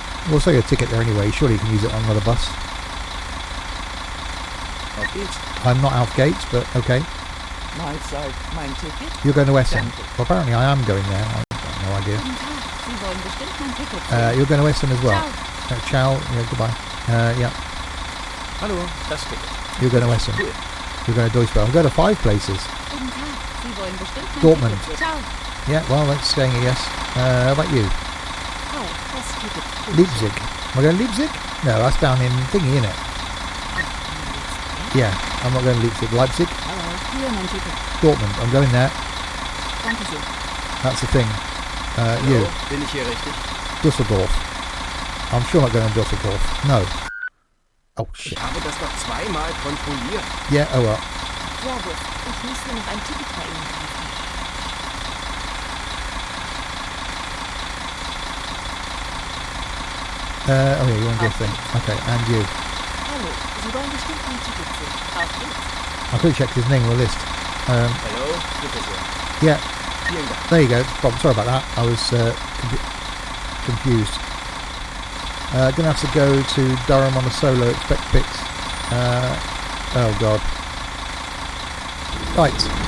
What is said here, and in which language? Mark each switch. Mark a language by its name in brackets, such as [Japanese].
[English] We'll sell you a ticket there anyway. Surely you can use it on another bus. [German] Auf geht's. [English] I'm not Alf Gates, but okay. [German] Mahlzeit, mein Ticket? [English] You're going to Essen. [German] Danke. [English] Well, apparently I am going there. I've got no idea. [German] Guten Tag, Sie wollen bestimmt mein Ticket. [English] You're going to Essen as well. [German] Ciao. [English] Ciao. Yeah, goodbye. Yeah. [German] Hallo, das Ticket. [English] You're going to Essen. Cool. You're going to Duisburg. I'm going to 5 places. [German] Guten Tag, Sie wollen bestimmt mein [English] Dortmund. [German] Ticket. Ciao. [English] Yeah, well, that's saying a yes. How about you? [German] Hi, das Ticket. [English] Leipzig. Am I going to Leipzig? No, that's down in thingy, isn't it? Yeah, I'm not going to Leipzig. Leipzig? [German] Hallo, hier mein Ticket. [English] Dortmund. I'm going there. [German] Danke sehr. [English] That's the thing. You. [German] Hallo, bin ich hier richtig? [English] Düsseldorf. I'm sure I'm not going to Düsseldorf. No. Oh, shit. [German] Ich habe das doch zweimal kontrolliert. [English] Yeah, oh well. [German] Servus, ich müsste noch ein Ticket bei Ihnen kaufen. [English] Oh yeah, you want to do a thing. Okay, and you. [German] Hallo, Sie wollen bestimmt mein Ticket sehen. Auf geht's. [English] I could have checked his name on the list. [German] Hallo, bitte sehr. [English] Yeah, [German] Vielen Dank. [English] there you go. Bob, sorry about that. I was confused. Gonna have to go to Durham on a solo. Expect pics. Oh god. Right.